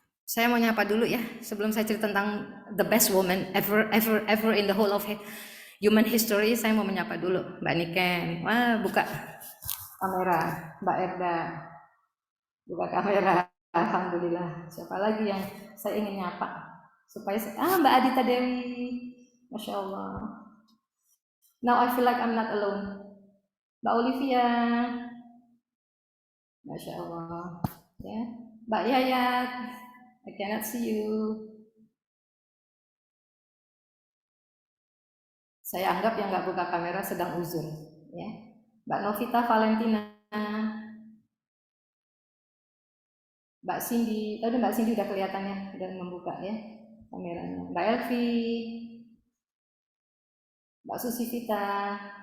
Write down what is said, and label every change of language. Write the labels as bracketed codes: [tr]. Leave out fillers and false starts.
[id] Saya mau nyapa dulu ya sebelum saya cerita tentang [en] the best woman ever in the whole of human history. [id] Saya mau menyapa dulu Mbak Niken. Wah, buka kamera. Mbak Erda, buka kamera. Alhamdulillah. Siapa lagi yang saya ingin nyapa supaya Mbak Adita Dewi, Masya Allah. [en] Now I feel like I'm not alone. [id] Mbak Olivia, Masya Allah. [en] Ya, Mbak Yayat, I cannot see you. [id] Saya anggap yang nggak buka kamera sedang uzur, ya. Mbak Novita Valentina, Mbak Cindy, tadi Mbak Cindy udah kelihatan ya, udah membuka ya kameranya. Mbak Elvi, Mbak Susi Vita.